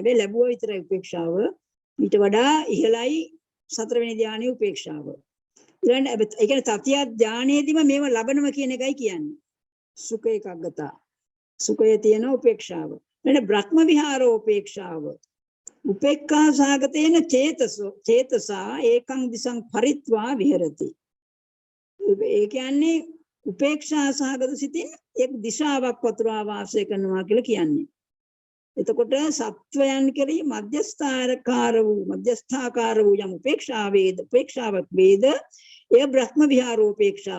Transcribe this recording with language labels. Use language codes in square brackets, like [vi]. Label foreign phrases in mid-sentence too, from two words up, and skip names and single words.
[si] හැබැයි ලැබුවා විතරයි උපේක්ෂාව. ඊට වඩා ඉහළයි 4 වෙනි ධානයේ උපේක්ෂාව. ඊළඟ ඒ කියන්නේ සතිය ධානයේදීම මේව ලබනවා කියන එකයි කියන්නේ. [pi] සුඛ ඒකග්ගතා. [si] සුඛයේ තියෙන උපේක්ෂාව. ඊළඟ [pi] බ්‍රහ්ම විහාරෝ [si] උපේක්ෂාව. [pi] උපේක්ඛා සාගතේන චේතසා ඒකං දිසං පරිත්වා විහෙරති. [si] ඒ කියන්නේ උපේක්ෂා සහගත සිතින් එක් දිශාවක් වතුරා වාසය කරනවා කියලා කියන්නේ. එතකොට සත්වයන් කෙරෙහි මධ්‍යස්ථාකාර වූ යම් උපේක්ෂාවක් වේද එය බ්‍රහ්ම විහාරෝපේක්ෂාව.